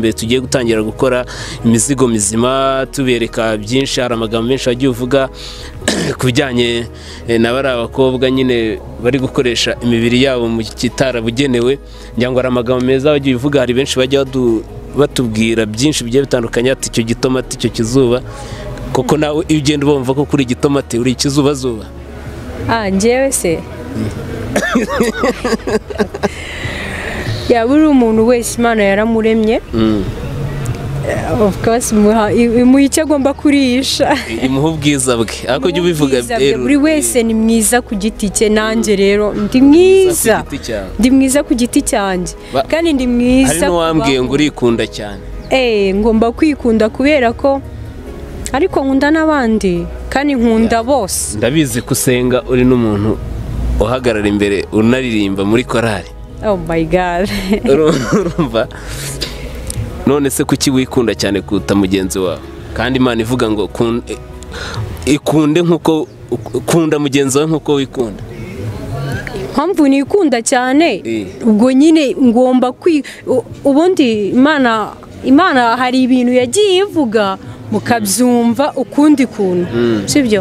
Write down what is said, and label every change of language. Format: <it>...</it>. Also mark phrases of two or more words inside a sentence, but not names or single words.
<rw>imbere tugiye gutangira gukora imizigo mizima tubereka byinshi hari amagambo menshi agiye uvuga kubijyanye n'abari abakobwa nyine bari gukoresha imibiri yabo mu kitara bugenewe ngira ngo ari amagambo meza bagiye uvuga hari benshi bajya batubwira byinshi bigiye bitandukanye ati icyo gitomati icyo kizuba koko nawe iyo ugenda ubumva ko kuri gitomati uri ikizuba zuba njyewe se yaba uri umuntu wese Imana yaramuremye</rw> <en>of course</en> <rw>imuha icyo agomba kurisha imuha ubwiza bwe ariko jya ubivuga buri wese ni mwiza ku giti cye nanjye rero ndi mwiza ku giti cyanjye kandi ndi mwiza hari n'uwambwiye ngo urikunda cyane ngomba kwikunda kubera ko ariko nkunda n'abandi kandi nkunda bose ndabizi kusenga uri n'umuntu uhagarara imbere unaririmba muri korali</rw> <en>oh my god</en> <rw>urumva none se kuki wikunda cyane kuta mugenzi wawe kandi Imana ivuga ngo ikunde nk'uko ukunda mugenzi wawe nk'uko wikunda. mpamvu nikunda cyane ubwo nyine ngomba ubundi Imana hari ibintu yagiye ivuga mukabyumva ukundi kuntu sibyo.</rw>